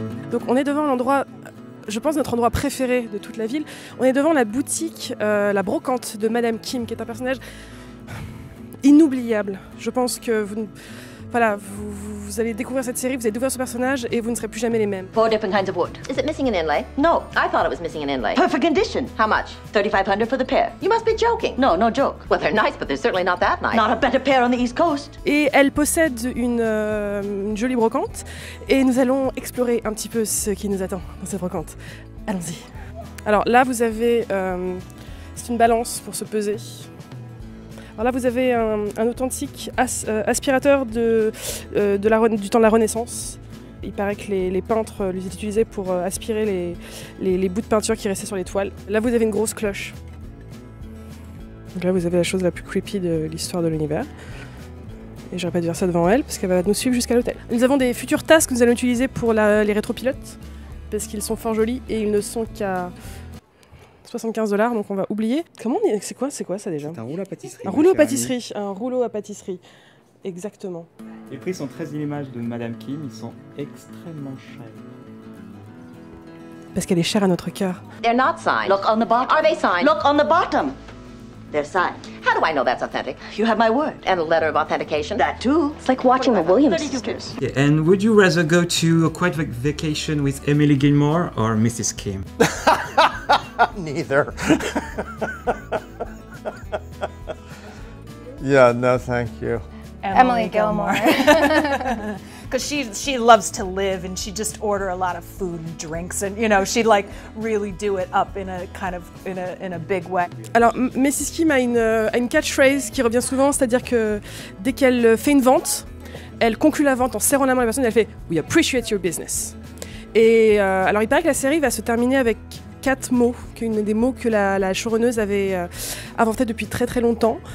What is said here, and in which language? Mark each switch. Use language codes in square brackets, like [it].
[fr] Donc on est devant l'endroit, je pense notre endroit préféré de toute la ville. On est devant la boutique, la brocante de Madame Kim, qui est un personnage inoubliable. Je pense que vous allez découvrir cette série, vous allez découvrir ce personnage et vous ne serez plus jamais les mêmes. [en] 4 different kinds of wood. Is it missing an inlay? No, I thought it was missing an inlay. Perfect condition. How much? $3,500 for the pair. You must be joking. No, no joke. Well, they're nice, but they're certainly not that nice. Not a better pair on the East Coast. [fr] Et elle possède une jolie brocante et nous allons explorer un petit peu ce qui nous attend dans cette brocante. Allons-y. Alors là, vous avez... c'est une balance pour se peser. Alors là, vous avez un authentique aspirateur du temps de la Renaissance. Il paraît que les peintres les utilisaient pour aspirer les bouts de peinture qui restaient sur les toiles. Là, vous avez une grosse cloche. Donc là, vous avez la chose la plus creepy de l'histoire de l'univers. Et j'aurais pas dû dire ça devant elle, parce qu'elle va nous suivre jusqu'à l'hôtel. Nous avons des futurs tasks que nous allons utiliser pour les rétropilotes, parce qu'ils sont fort jolis et ils ne sont qu'à 75 $, donc on va oublier. Comment on est... C'est quoi ça déjà? Un rouleau à pâtisserie. Un rouleau à pâtisserie, un rouleau à pâtisserie. Exactement. Les prix sont très l'image de Madame Kim, ils sont extrêmement chers. Parce qu'elle est chère à notre cœur. [en] They're not signed. Look on the bottom. Are they signed? Look on the bottom. They're signed. How do I know that's authentic? You have my word. And a letter of authentication. That too. It's like watching the Williams sisters. Yeah, and would you rather go to a quiet vacation with Emily Gilmore or Mrs. Kim? Neither. Yeah, no, thank you. Emily Gilmore. Because she loves to live and she just order a lot of food and drinks and you know she'd like really do it up in a kind of in a big way. [fr] Alors Mrs. Kim a une catchphrase qui revient souvent, c'est-à-dire que dès qu'elle fait une vente, elle conclut la vente en serrant la main à la personne et elle fait [en] "We appreciate your business". [fr] Et alors il paraît que la série va se terminer avec 4 mots, des mots que la showrunneuse avait inventés depuis très très longtemps.